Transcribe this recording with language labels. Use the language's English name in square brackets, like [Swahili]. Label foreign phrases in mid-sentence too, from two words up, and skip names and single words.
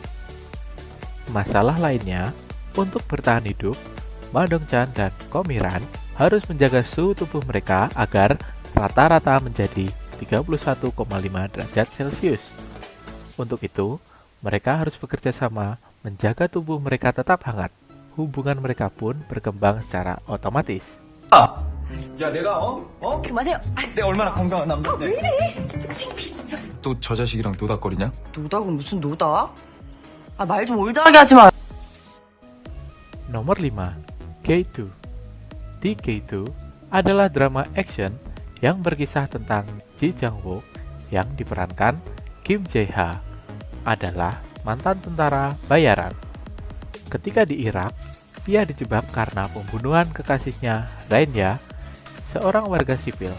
[Indonesian] Masalah lainnya, untuk bertahan hidup, Ma Dong-chan dan Ko Mi-ran harus menjaga suhu tubuh mereka agar rata-rata menjadi 31,5 derajat Celcius. Untuk itu, mereka harus bekerja sama menjaga tubuh mereka tetap hangat. Hubungan mereka pun berkembang secara otomatis. [Korean] 야, 내가 그만해요. 내가 얼마나 건강한 남자인데. 왜 이래? 창피해 진짜. 또 저 자식이랑 노닥거리냐? 노닥은 무슨 노닥? 말 좀 올드하게 하지 마. [Indonesian] Nomor 5. K2. Di K2 adalah drama action yang berkisah tentang Ji Jang-wook yang diperankan Kim Jae-ha, adalah mantan tentara bayaran. Ketika di Irak, ia dijebak karena pembunuhan kekasihnya Rainya, seorang warga sipil.